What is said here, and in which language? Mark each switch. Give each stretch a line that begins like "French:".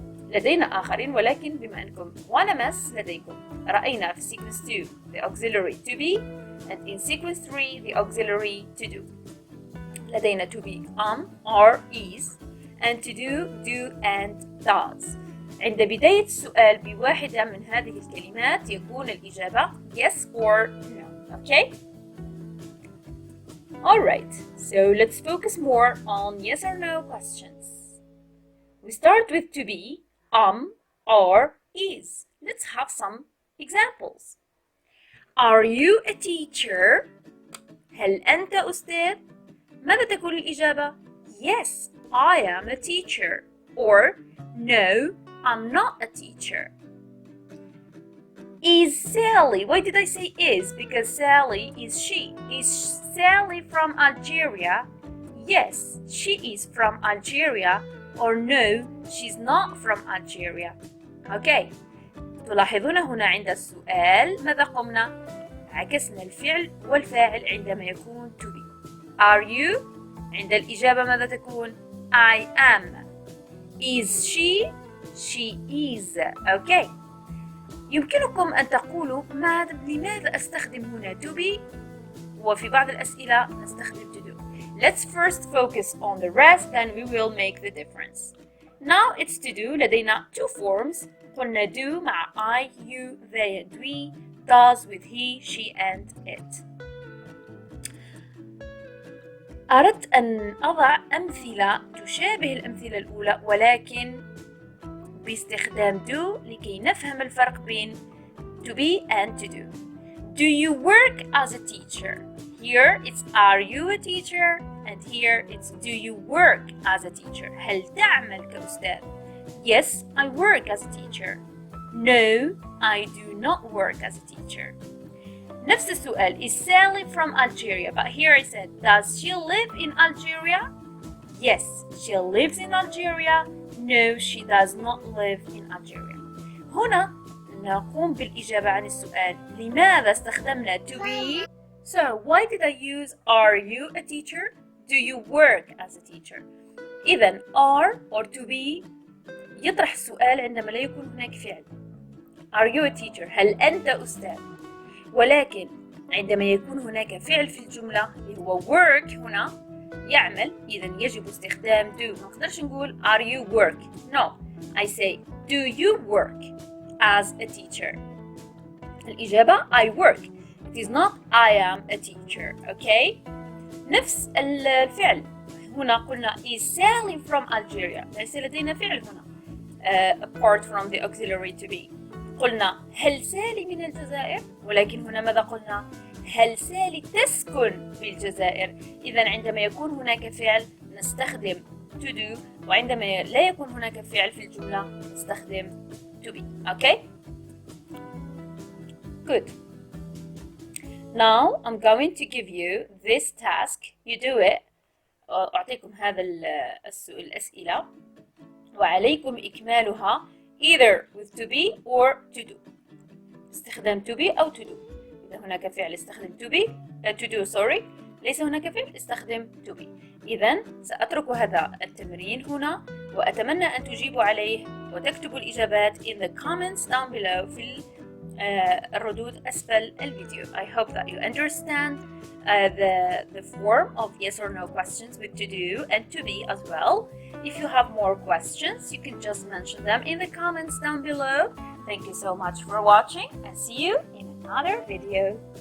Arabic: لدينا آخرين ولكن بما أنكم 1MS لديكم رأينا في
English: sequence 2 the auxiliary to be, and in sequence 3 the auxiliary to do.
Arabic: لدينا
English: to be or is, and to do and does.
Arabic: عند بداية السؤال بواحدة من هذه الكلمات يكون الإجابة
English: yes or no.
Arabic: Okay?
English: Alright, so let's focus more on yes or no questions. We start with to be, are, is. Let's have some examples. Are you a teacher?
Arabic: هل أنت أستاذ؟ ماذا تكون الإجابة؟
English: Yes, I am a teacher. Or no, I'm not a teacher. Is Sally? Why did I say is? Because Sally is she. Is Sally from Algeria? Yes, she is from Algeria. Or no, she's not from Algeria. Okay.
Arabic: تلاحظون هنا عند السؤال ماذا قمنا؟ عكسنا الفعل والفاعل عندما يكون to be.
English: Are you؟
Arabic: عند الإجابة ماذا تكون؟
English: I am. Is she؟ She is. Okay.
Arabic: يمكنكم أن تقولوا لماذا أستخدم هنا to be؟ وفي بعض الأسئلة نستخدم to do.
English: Let's first focus on the rest, then we will make the difference. Now it's to do.
Arabic: لدينا
English: two forms.
Arabic: قلنا do مع
English: I, you, they and we. Does with he, she and it.
Arabic: أردت أن أضع أمثلة تشابه الأمثلة الأولى ولكن باستخدام do لكي نفهم الفرق بين
English: to be and to do. Do you work as a teacher? Here it's are you a teacher? And here it's do you work as a teacher?
Arabic: هل تعمل كأستاذ؟
English: Yes, I work as a teacher. No, I do not work as a teacher.
Arabic: نفس السؤال,
English: is Sally from Algeria? But here I said, does she live in Algeria? Yes, she lives in Algeria. No, she does not live in Algeria.
Arabic: هنا نقوم بالإجابة عن السؤال لماذا استخدمنا to be?
English: So, why did I use are you a teacher? Do you work as a teacher?
Arabic: إذن are or to be يطرح السؤال عندما لا يكون هناك فعل.
English: Are you a teacher?
Arabic: هل أنت أستاذ؟ ولكن عندما يكون هناك فعل في الجملة اللي هو work هنا يعمل إذن يجب استخدام do. ما نقدرش نقول
English: are you work. No, I say do you work as a teacher?
Arabic: الإجابة
English: I work. It is not I am a teacher. Okay?
Arabic: نفس الفعل هنا قلنا
English: is Sally from Algeria.
Arabic: ليس لدينا فعل هنا
English: apart from the auxiliary to be.
Arabic: قلنا هل سالي من الجزائر؟ ولكن هنا ماذا قلنا؟ هل سالي تسكن في الجزائر؟ إذا عندما يكون هناك فعل نستخدم to do وعندما لا يكون هناك فعل في الجملة نستخدم to be.
English: Okay? Good. Now I'm going to give you this task. You do it.
Arabic: أعطيكم هذا الأسئلة وعليكم إكمالها
English: either with to be or to do.
Arabic: استخدام to be أو to do. إذا هناك فعل استخدم
English: to be to do sorry.
Arabic: ليس هناك فعل استخدم to be. إذا سأترك هذا التمرين هنا وأتمنى أن تجيبوا عليه وتكتبوا الإجابات
English: in the comments down below
Arabic: في الردود أسفل الفيديو.
English: I hope that you understand the form of yes or no questions with to do and to be as well. If you have more questions, you can just mention them in the comments down below. Thank you so much for watching and see you in another video.